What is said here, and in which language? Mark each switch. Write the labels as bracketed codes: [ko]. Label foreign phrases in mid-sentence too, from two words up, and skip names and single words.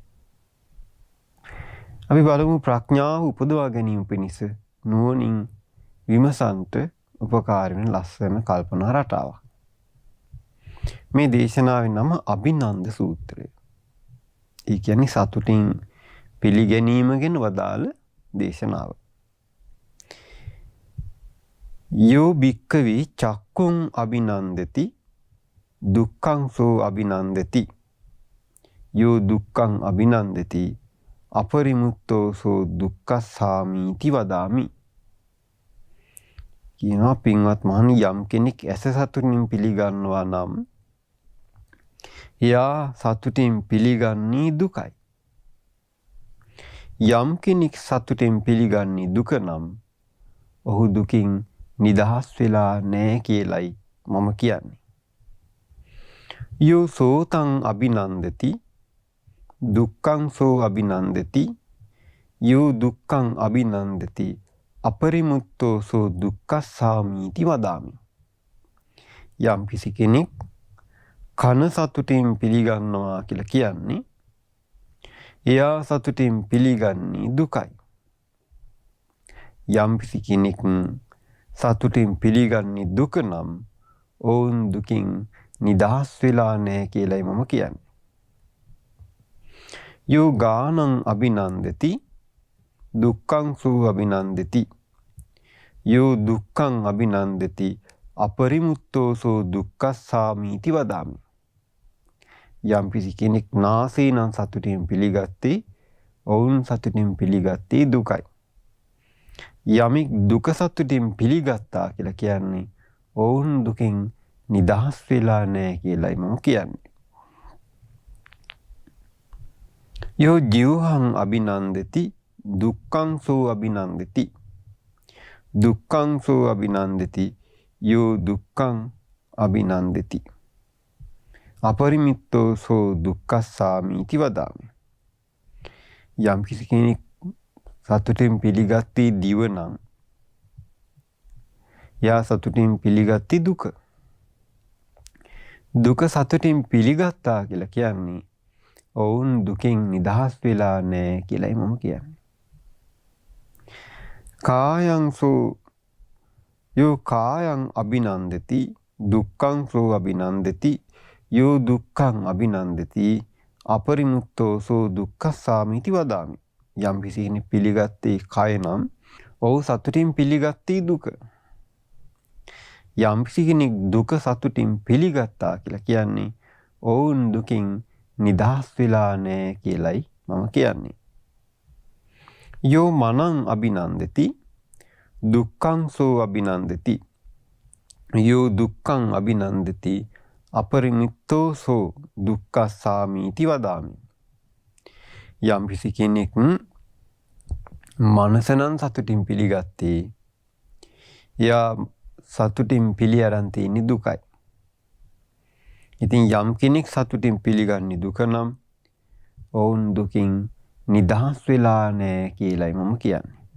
[si] අපි බලමු ප්‍රඥාව උපදවා ගැනීම පිණිස නුවණින් විමසන්ට උපකාර වෙන ලස්සන කල්පනා රටාවක්. මේ දේශනාවේ නම අභිනන්ද සූත්‍රය. ඒ කියන්නේ සතුටින් පිළිගැනීම ගැන වදාළ දේශනාව. [pi] යෝ භික්ඛවේ චක්කුං අභිනන්දති දුක්ඛං සෝ අභිනන්දති යෝ දුක්ඛං අභිනන්දති අපරිමුත්තෝ සෝ දුක්ඛස්සාමීති වදාමි. [si] කියනවා පින්වත් මහණනි, යම් කෙනෙක් ඇස සතුටින් පිළිගන්නවා නම් එයා සතුටින් පිළිගන්නේ දුකයි. යම් කෙනෙක් සතුටින් පිළිගන්නේ දුක නම් ඔහු දුකින් නිදහස් වෙලා නැහැ කියලයි මම කියන්නේ. [pi] යෝ සෝතං අභිනන්දති දුක්ඛං සෝ අභිනන්දති යෝ දුක්ඛං අභිනන්දති අපරිමුත්තෝ සෝ දුක්ඛස්සාමීති වදාමි. [si] යම් කිසි කෙනෙක් කන සතුටින් පිළිගන්නවා කියලා කියන්නේ එයා සතුටින් පිළිගන්නේ දුකයි. යම් කිසි කෙනෙක් සතුටින් පිළිගන්නේ දුක නම් ඔවුන් දුකින් නිදහස් වෙලා නැහැ කියලයි මම කියන්නේ. [pi] යෝ ගානං අභිනන්දති දුක්ඛං සෝ අභිනන්දති යෝ දුක්ඛං අභිනන්දති අපරිමුත්තෝ සෝ දුක්ඛස්සාමීති වදාමි. [si] යම් කිසි කෙනෙක් නාසයෙන් සතුටින් පිළිගත්තේ ඔවුන් සතුටින් පිළිගත්තේ දුකයි. යමෙක් දුක සතුටින් පිළිගත්තා කියලා කියන්නේ ඔවුන් දුකින් නිදහස් වෙලා නැහැ කියලයි මම කියන්නේ. [pi] යෝ ජීවහං අභිනන්දති දුක්ඛං සෝ අභිනන්දති දුක්ඛං සෝ අභිනන්දති යෝ දුක්ඛං අභිනන්දති අපරිමිත්තෝ සෝ දුක්ඛස්සාමීති වදාමි. [si] යම් කිසි කෙනෙක් සතුටින් පිළිගත්තේ දිව නම් යා සතුටින් පිළිගත්තේ දුක. දුක සතුටින් පිළිගත්තා කියලා කියන්නේ ඔවුන් දුකින් නිදහස් වෙලා නැහැ කියලායි මම කියන්නේ. [pi] කායං සෝ යෝ කායං අභිනන්දති දුක්ඛං සෝ අභිනන්දති යෝ දුක්ඛං අභිනන්දති අපරිමුත්තෝ සෝ දුක්ඛස්සාමීති වදාමි. [si] යම් කිසි කෙනෙක් පිළිගත්තේ කය නම් ඔහු සතුටින් පිළිගත්තී දුක. යම්කිසි කෙනෙක් දුක සතුටින් පිළිගත්තා කියලා කියන්නේ ඔවුන් දුකින් නිදහස් වෙලා නැහැ කියලයි මම කියන්නේ. [pi] යෝ මනං අභිනන්දති දුක්ඛං සෝ අභිනන්දති. යෝ දුක්ඛං අභිනන්දති අපරිමිත්තෝ සෝ දුක්ඛස්සාමීති වදාමි. [si] යම්කිසි කෙනෙක් මනසනම් සතුටින් පිළිගත්තේ එයා සතුටින් පිළි අරන් තියෙන්නේ දුකයි. ඉතින් යම් කෙනෙක් සතුටින් පිළිගන්නේ දුක නම් ඔවුන් දුකින් නිදහස් වෙලා නැහැ කියලයි මම කියන්නේ.